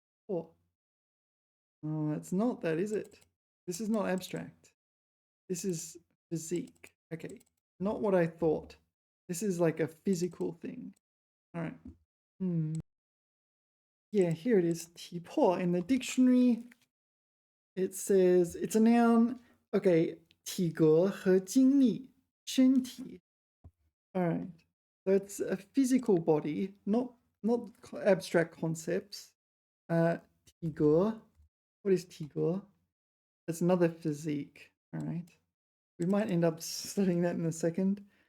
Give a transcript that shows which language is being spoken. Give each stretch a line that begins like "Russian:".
English: Oh, it's not that, is it? This is not abstract. This is physique. Okay, not what I thought. This is like a physical thing. All right. Yeah, here it is. 体魄 in the dictionary. It says it's a noun.
Chinese: Okay, 体格和精力, 身体.
English: All right. So it's a physical body, not abstract concepts. 体格.What is 体格?It's another physique. All right. We might end up studying that in a second.